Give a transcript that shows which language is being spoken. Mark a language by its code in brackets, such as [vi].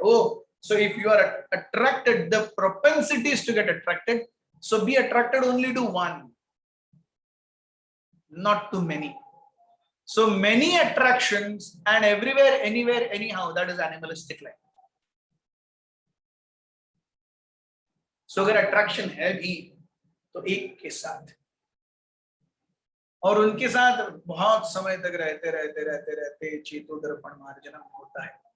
[en] Oh, so if you are attracted, the propensity is to get attracted, so be attracted only to one, not to many. So many attractions and everywhere, anywhere, anyhow, that is animalistic life. [hi] So अगर attraction है भी तो एक के साथ, और उनके साथ बहुत समय तक रहते चेतो दर्पण मार्जनम होता है।